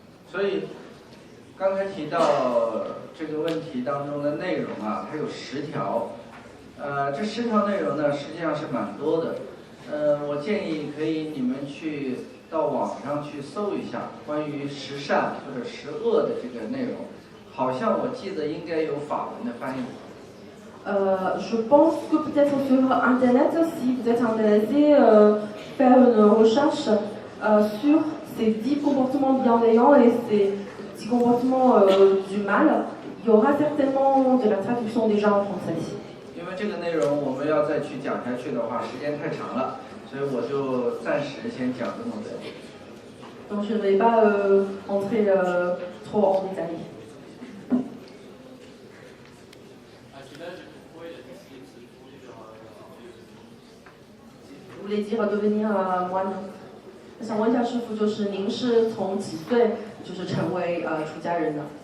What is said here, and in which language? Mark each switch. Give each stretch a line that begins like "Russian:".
Chinese: 所以刚才提到这个问题当中的内容啊，它有10条。这10条内容呢，实际上是蛮多的。我建议可以你们去到网上去搜一下关于10善或者10恶的这个内容，好像我记得应该有法文的翻译。
French: Je pense que peut-être sur Internet, si vous êtes intéressé, faire une recherche sur ces 10 comportements bienveillants et ces 10 comportements du mal, il y aura certainement de la traduction déjà en français.
Chinese: 因为这个内容我们要再去讲下去的话，时间太长了，所以我就暂时先讲这么多。
French: Donc je ne vais pas entrer trop en détail. Vous voulez dire devenir moine?
Chinese: 想问一下师父，就是您是从几岁就是成为出家人的